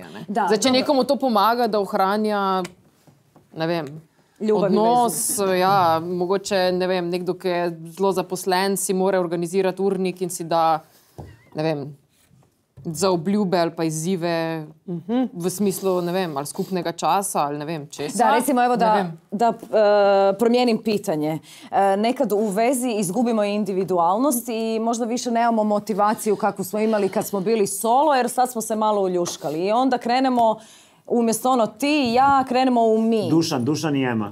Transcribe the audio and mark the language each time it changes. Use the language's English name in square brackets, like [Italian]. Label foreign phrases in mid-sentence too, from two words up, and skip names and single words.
[Slovenian] Zdaj, če nekomu to pomaga, da ohranja, ne vem, odnos, ja, mogoče, ne vem, nekdo, ki je zelo zaposlen, si mora organizirati urnik in si da, ne vem, za obljube ali pa izzive v smislu, ne vem, ali skupnega časa ali ne vem, česa. Da, recimo, [Croatian] evo da promijenim pitanje. Nekad u vezi izgubimo individualnost i možda više nemamo motivaciju kakvu smo imali kad smo bili solo, jer sad smo se malo uljuškali. I onda krenemo, umjesto ono ti i ja, krenemo u mi. Dušan i Ema.